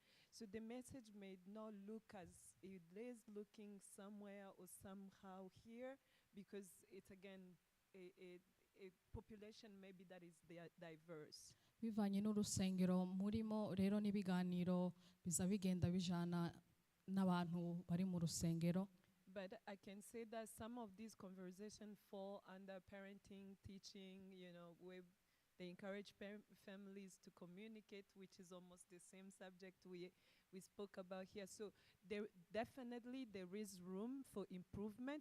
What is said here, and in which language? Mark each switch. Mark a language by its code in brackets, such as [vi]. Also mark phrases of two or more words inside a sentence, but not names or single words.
[en] So the message may not look as it is looking somewhere or somehow here because it's again a population maybe that is diverse. [rw] Bivanye n'urusengero murimo rero n'ibiganiro biza bigenda bijana n'abantu bari mu rusengero. [en] But I can say that some of these conversations fall under parenting, teaching, where they encourage families to communicate, which is almost the same subject we spoke about here. So there is room for improvement.